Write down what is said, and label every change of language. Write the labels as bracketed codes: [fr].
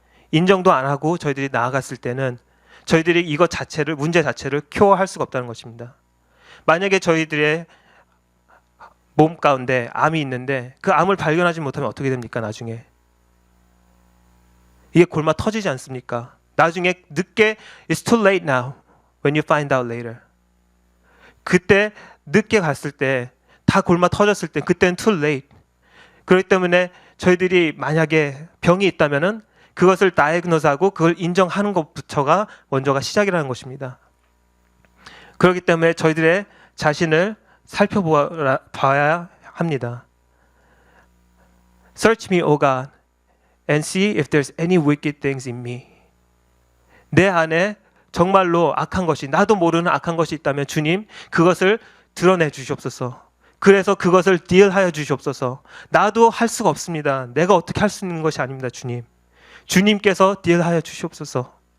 [ko] 인정도 안 하고 저희들이 나아갔을 때는 저희들이 이것 자체를 문제 자체를 큐어할 수가 없다는 것입니다. 만약에 저희들의 몸 가운데 암이 있는데 그 암을 발견하지 못하면 어떻게 됩니까? 나중에 이게 골마 터지지 않습니까? 나중에 늦게 [en] It's too late now when you find out later. [ko] 그때 늦게 갔을 때 다 골마 터졌을 때 그때는 [en] too late. [ko] 그렇기 때문에 저희들이 만약에 병이 있다면은 그것을 다이어그노스하고 그걸 인정하는 것부터가 먼저가 시작이라는 것입니다. 그렇기 때문에 저희들의 자신을 살펴봐야 합니다. [en] Search me, O God, and see if there's any wicked things in me. [ko] 내 안에 정말로 악한 것이 나도 모르는 악한 것이 있다면 주님 그것을 드러내 주시옵소서. 그래서 그것을 딜하여 주시옵소서. 나도 할 수가 없습니다. 내가 어떻게 할 수 있는 것이 아닙니다. 주님. 주님께서 딜하여 주시옵소서.